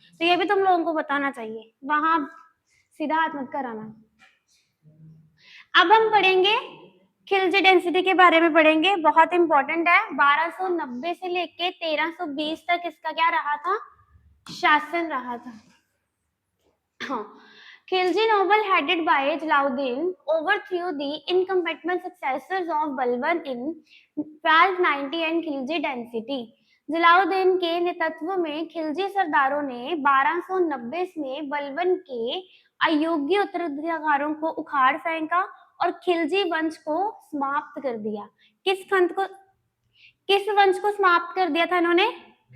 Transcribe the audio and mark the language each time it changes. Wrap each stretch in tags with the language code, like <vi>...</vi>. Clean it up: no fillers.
<hi>तो ये भी तुम लोगों को बताना चाहिए, वहां सीधा हाथ मत कराना। अब हम पढ़ेंगे खिलजी डेंसिटी के बारे में पढ़ेंगे, बहुत इंपॉर्टेंट है। 1290 से लेके 1320 तक इसका क्या रहा था? शासन रहा था।</hi> <en>Khilji noble headed by Jalaluddin overthrew the incumbent successors of Balban in 1290 and Khilji dynasty.</en> <hi>Jalaluddin के नेतृत्व में खिलजी सरदारों ने 1290 में बलबन के अयोग्य उत्तराधिकारियों को उखाड़ फेंका और खिलजी वंश को समाप्त कर दिया। किस वंश को समाप्त कर दिया था इन्होंने?</hi>